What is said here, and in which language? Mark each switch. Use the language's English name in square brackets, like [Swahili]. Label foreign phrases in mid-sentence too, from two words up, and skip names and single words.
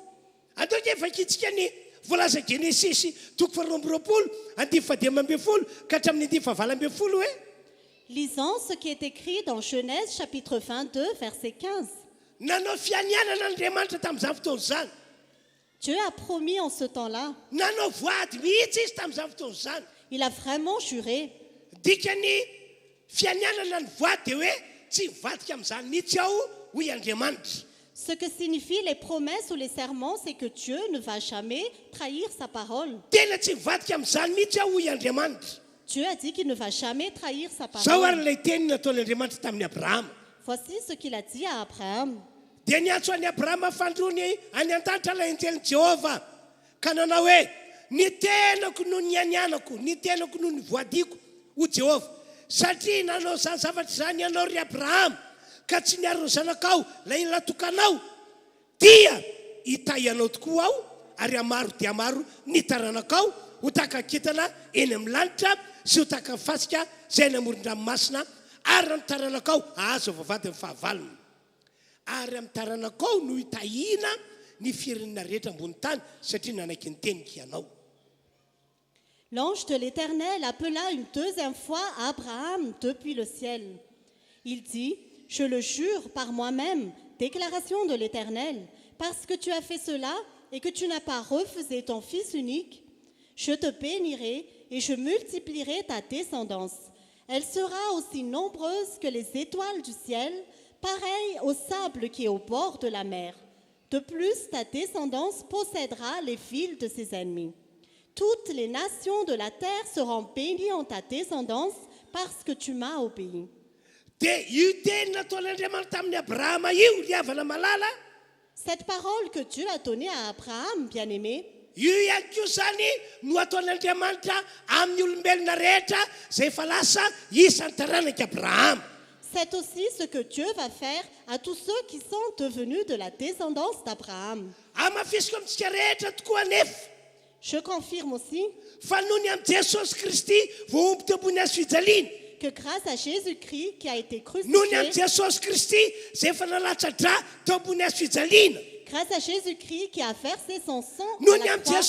[Malagasy] Andao nge vakitsika ny voalaza Genesisy toko faharoa amby roapolo andimy fadimy ambin'ny folo ka hatramin'ny andimy fahavalo ambin'ny folo hoe [French] Lisons ce qui est écrit dans Genèse chapitre 22, verset 15. [Malagasy] nanao fianianana Andriamanitra tamin'izany fotoana izany. [French] Dieu a promis en ce temps-là, [Malagasy] Nanao voady mihitsy izy tamin'izany fotoana izany. [French] il a vraiment juré. [Malagasy] Dikany fianianana ny voady dia hoe tsy mivadika amin'izany mihitsy aho hoy Andriamanitra. [French] Ce que signifient les promesses ou les serments, c'est que Dieu ne va jamais trahir sa parole. [Malagasy] Tena tsy mivadika amin'izany mihitsy aho hoy Andriamanitra. [French] Dieu a dit qu'il ne va jamais trahir sa [Malagasy] Zao ary [French] parole. [Malagasy] ilay teny nataon'Andriamanitra tamin'ny Abrahama. [French] Voici ce qu'il a dit à Abraham. [Malagasy] Dia niantso an'i Abrahama fandrony any an-danitra ilay anjelin'i Jehova ka nanao hoe ny tenako no ny anianako, ny tenako no ny voadiko ho Jehova. Satria nanao izany zavatra izany ianao ry Abrahama ka tsy niaro ny zanakao ilay natokanao dia hitahianao tokoa aho ary amaro dia maro ny taranakao ho taka-kintana eny amin'ny lanitra sy ho taka-fasika izay namoron-dranomasina ary amin'ny taranakao azo vavady amin'ny fahavalony. Ary amin'ny taranakao no hitahina ny firenena rehetra ambony tany satria nanaiky ny teniko ianao. [French] L'ange de l'Éternel appela une deuxième fois Abraham depuis le ciel. Il dit, je le jure par moi-même, déclaration de l'Éternel, parce que tu as fait cela et que tu n'as pas refusé ton fils unique, je te bénirai et je multiplierai ta descendance. Elle sera aussi nombreuse que les étoiles du ciel, pareille au sable qui est au bord de la mer. De plus, ta descendance possédera les villes de ses ennemis. Toutes les nations de la terre seront bénies en ta descendance parce que tu m'as obéi. [Malagasy] Dia io teny nataon'Andriamanitra tamin'ny Abrahama io liavana malala. [French] Cette parole que Dieu a donnée à Abraham, bien-aimé, [Malagasy] Io ihany koa zany no ataon'Andriamanitra amin'ny olombelona rehetra izay efa lasa isan'ny taranaka Abrahama. [French] c'est aussi ce que Dieu va faire à tous ceux qui sont devenus de la descendance d'Abraham. [Malagasy] Amafisiko amintsika rehetra tokoa nefa [French] Je confirme aussi [Malagasy] fa noho ny amin'ny Jesosy Kristy voaomby teo ambony hazo fijaliana. [French] que grâce à Jésus-Christ qui a été [Malagasy] Noho ny amin'ny [French] crucifié, [Malagasy] Jesosy Kristy izay efa nalatsatra teo ambony hazo fijaliana. [French] grâce à Jésus-Christ qui a versé son sang [Malagasy] Noho [French] à [Malagasy] ny [French] la [Malagasy] amin'ny [French] croix,